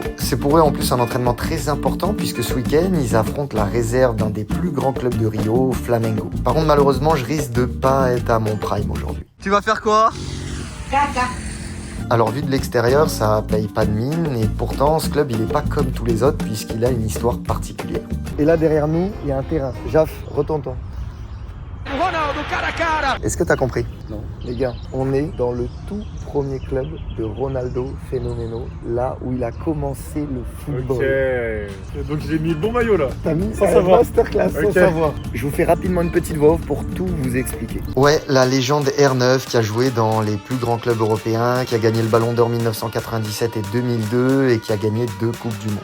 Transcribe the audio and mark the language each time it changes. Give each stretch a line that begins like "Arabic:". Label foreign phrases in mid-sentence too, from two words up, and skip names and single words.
French: C'est pour eux en plus un entraînement très important puisque ce week-end, ils affrontent la réserve d'un des plus grands clubs de Rio, Flamengo. Par contre, malheureusement, je risque de pas être à mon prime aujourd'hui. Tu vas faire quoi? Alors vu de l'extérieur, ça paye pas de mine et pourtant ce club il est pas comme tous les autres puisqu'il a une histoire particulière. Et là derrière nous, il y a un terrain. Jaf, retourne-toi.
Portuguese: Ronaldo, cara a cara.
French: Est-ce que t'as compris? Non. Les gars, on est dans le tout premier club de Ronaldo Fenomeno, là où il a commencé le football. Ok. Donc j'ai mis le bon maillot là. T'as mis sans savoir. Masterclass, sans savoir. Je vous fais rapidement une petite voix off pour tout vous expliquer. Ouais, la légende R9 qui a joué dans les plus grands clubs européens, qui a gagné le Ballon d'Or 1997 et 2002 et qui a gagné 2 Coupes du Monde.